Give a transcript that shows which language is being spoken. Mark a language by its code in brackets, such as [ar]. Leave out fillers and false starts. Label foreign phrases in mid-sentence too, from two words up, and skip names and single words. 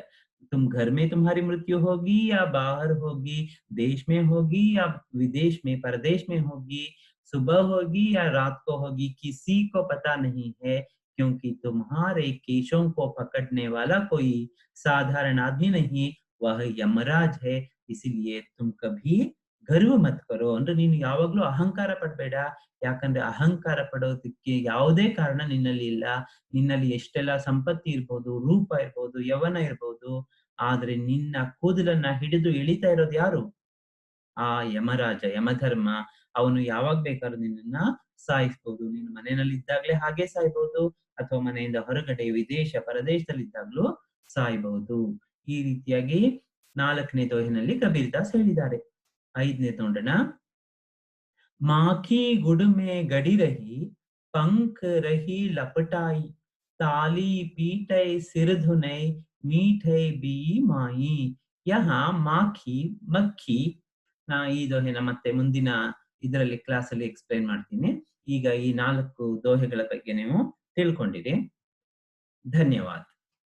[hi] तुम घर में तुम्हारी मृत्यु होगी या बाहर होगी, देश में होगी या विदेश में, परदेश में होगी, सुबह होगी या रात को होगी, किसी को पता नहीं है, क्योंकि तुम्हारे केशों को पकड़ने वाला कोई साधारण आदमी नहीं, वह यमराज है। इसलिए तुम कभी गर्व मत करो [kn] ಅಂದ್ರೆ ನೀನು ಯಾವಾಗ್ಲೂ ಅಹಂಕಾರ ಪಡಬೇಡ. ಯಾಕಂದ್ರೆ ಅಹಂಕಾರ ಪಡೋದಕ್ಕೆ ಯಾವುದೇ ಕಾರಣ ನಿನ್ನಲ್ಲಿ ಇಲ್ಲ. ನಿನ್ನಲ್ಲಿ ಎಷ್ಟೆಲ್ಲ ಸಂಪತ್ತಿ ಇರ್ಬೋದು, ರೂಪ ಇರ್ಬೋದು, ಯೌವನ ಇರ್ಬೋದು, ಆದ್ರೆ ನಿನ್ನ ಕೂದಲನ್ನ ಹಿಡಿದು ಎಳಿತಾ ಇರೋದು ಯಾರು? ಆ ಯಮರಾಜ, ಯಮಧರ್ಮ. ಅವನು ಯಾವಾಗ ಬೇಕಾದ್ರೂ ನಿನ್ನನ್ನ ಸಾಯಿಸ್ಬೋದು. ನೀನು ಮನೆಯಲ್ಲಿ ಇದ್ದಾಗ್ಲೇ ಹಾಗೆ ಸಾಯ್ಬೋದು, ಅಥವಾ ಮನೆಯಿಂದ ಹೊರಗಡೆ ವಿದೇಶ, ಪರದೇಶದಲ್ಲಿದ್ದಾಗ್ಲೂ ಸಾಯ್ಬಹುದು. ಈ ರೀತಿಯಾಗಿ 4ನೇ ದೋಹಿನಲ್ಲಿ ಕಬೀರ್ ದಾಸ್ ಹೇಳಿದ್ದಾರೆ. 5ನೇದು ನೋಡೋಣ. [hi] माखी गुड़ में गड़ी रही, पंख रही लपटाई, ताली पीटे सिर धुनೈ, मीठे बी माई. [kn] यहाँ ಮಾಖಿ, ಮಕ್ಕಿ, ಈ ದೋಹೆನ ಮತ್ತೆ ಮುಂದಿನ ಇದರಲ್ಲಿ ಕ್ಲಾಸಲ್ಲಿ ಎಕ್ಸ್‌ಪ್ಲೇನ್ ಮಾಡ್ತೀನಿ. ಈಗ ಈ 4 ದೋಹೆಗಳ ಬಗ್ಗೆ ನೀವು ತಿಳ್ಕೊಂಡಿರಿ. ಧನ್ಯವಾದ.